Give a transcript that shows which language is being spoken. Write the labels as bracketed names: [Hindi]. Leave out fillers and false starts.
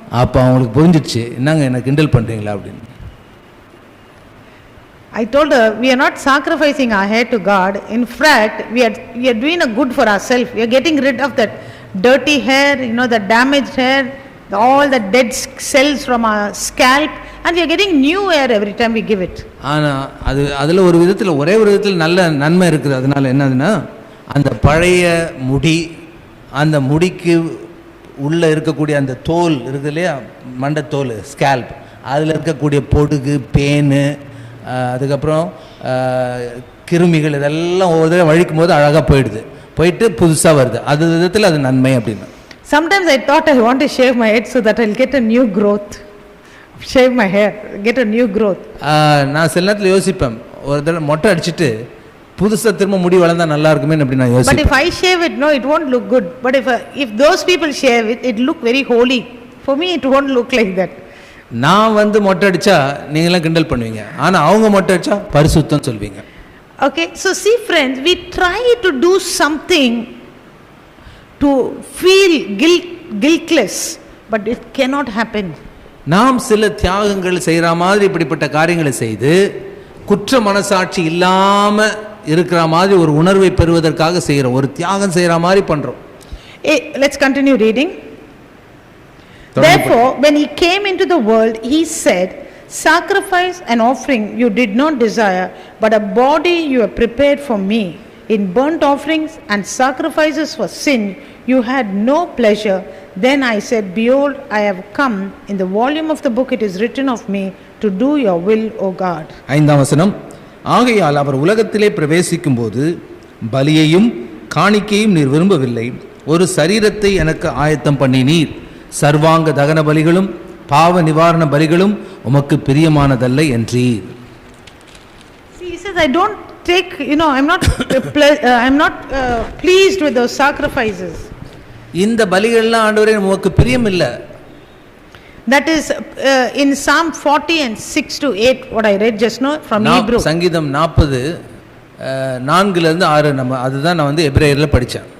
[Tamil] அப்ப அவங்களுக்கு புரிஞ்சிடுச்சு, என்னங்க என்ன கிண்டல் பண்றீங்களா அப்படின்னு. [English] I told her, we are not sacrificing our hair to God. In fact, we are doing a good for ourselves. We are getting rid of that dirty hair, the damaged hair, all the dead cells from our scalp, and we are getting new hair every time we give it. [Tamil] ஆனா அதுல ஒரே ஒரு விதத்துல நல்ல நன்மை இருக்குது. அதனால என்னதுன்னா, அந்த பழைய முடி, அந்த முடிக்கு உள்ள இருக்கக்கூடிய அந்த தோல் இருக்கு இல்லையா, மண்டத்தோல், ஸ்கேல்ப், அதுல இருக்கக்கூடிய பொடுகு, பேனு, அதுக்கப்புறம் கிருமிகள் இதெல்லாம் ஒவ்வொரு தடவை வழிக்கும் போது அழகாக போயிட்டு புதுசாக வருது. அது விதத்தில் அது நன்மை அப்படின்னு. [English] Sometimes I thought I want to shave my head so that I'll get a new growth. Shave my hair, get a new growth. [Tamil] நான் சில நேரத்தில் யோசிப்பேன், ஒரு தடவை மொட்டை அடிச்சுட்டு புதுசா திரும்ப முடி வளர்ந்தா நல்லா இருக்குமே அப்படி நான் [English] But [Tamil] யோசிப்பேன். [English] if I shave it, no, it won't look good. But if those people shave it, it look very holy. For me, it won't look like that. [Tamil] நான் வந்து மொட்டை அடிச்சா நீங்களாம் கிண்டல் பண்ணுவீங்க, ஆனா அவங்க மொட்டை அடிச்சா பரிசுத்தம் சொல்வீங்க. [English] Okay, so see friends, we try to do something to feel guiltless, but it cannot happen. [Tamil] நாம் சில தியாகங்கள் செய்யற மாதிரி இப்படிப்பட்ட காரியங்களை செய்து குற்ற மனசாட்சி இல்லாம இருக்கிற மாதிரி ஒரு உணர்வை பெறுவதற்காக செய்யறோம், ஒரு தியாகம் செய்யற மாதிரி பண்றோம். [English] Let's continue reading. Therefore, when he came into the world, he said, sacrifice and offering you did not desire, but a body you have prepared for me. In burnt offerings and sacrifices for sin you had no pleasure. Then I said, behold, I have come. In the volume of the book it is written of me to do your will, O God. [Tamil] 5ஆம் வசனம். ஆகையால் அவர் உலகத்திலே பிரவேசிக்கும் போது பலியையும் காணிக்கையும் நீர் விரும்பவில்லை, ஒரு சரீரத்தை எனக்கு ஆயத்தம் பண்ணினீர். சர்வாங்க தகன பலிகளும் பாவ நிவாரண பலிகளும் உமக்கு பிரியமானதல்ல என்றீர். [English] See, he says, I don't take, I'm not pleased with those sacrifices. [Tamil] இந்த பலிகள்லாம் ஆண்டவரே உமக்கு பிரியம் இல்ல. [English] That is in Psalm 40 and 6 to 8 what I read just now from Hebrew. [Tamil] சங்கீதம் 40 4ல இருந்து 6 நம்ம அதுதான் நான் வந்து எபிரேயர்ல படிச்சேன்.